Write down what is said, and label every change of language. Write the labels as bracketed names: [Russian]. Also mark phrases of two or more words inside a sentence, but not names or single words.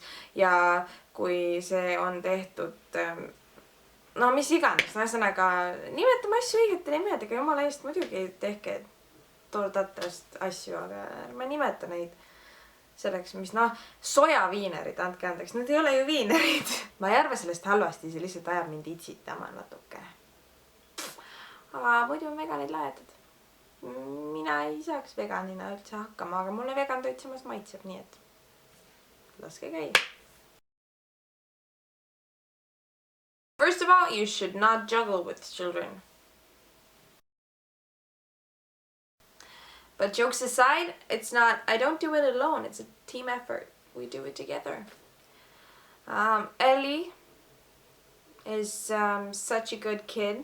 [Estonian] Ja kui see on tehtud, no mis iganes, ühesõnaga nimetame asju õigete nimedega, jumala eest muidugi tehke tatrast asju, aga ärme nimeta neid selleks, mis sojaviinerid, andke andeks, need ei ole ju viinerid. Ma ei arva sellest halvasti, see lihtsalt ajab mind itsitama natuke. Aga muidu on veganid laetud. Mina ei saaks veganina üldse hakkama, aga mulle vegan toit samas maitseb, nii et laske käia. [English] First of all, you should not juggle with children. But jokes aside, it's not, I don't do it alone, it's a team effort. We do it together. Ellie is such a good kid.